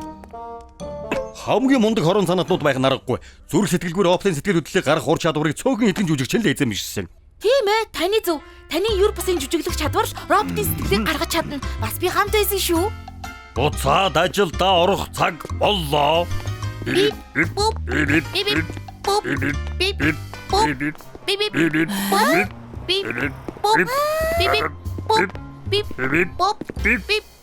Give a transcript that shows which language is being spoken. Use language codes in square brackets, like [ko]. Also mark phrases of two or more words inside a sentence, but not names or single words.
[mn] Хамгийн мундаг хорон санаатнууд байх наргагүй. Зүрх сэтгэлгүй роботын сэтгэл хөдлөлийг гарах ур чадварыг цөөхөн эдгэн жүжигчин л эзэмшсэн. Тийм ээ, таны зөв. Таны юр бусын жүжиглэх чадвар л роботын сэтгэлийг гаргаж чадна. Бас би хамт байсан шүү. Буцаад ажилдаа орох цаг боллоо. Бип буп бип бип буп бип бип буп бип бип бип буп бип буп бип бип буп бип бип буп бип.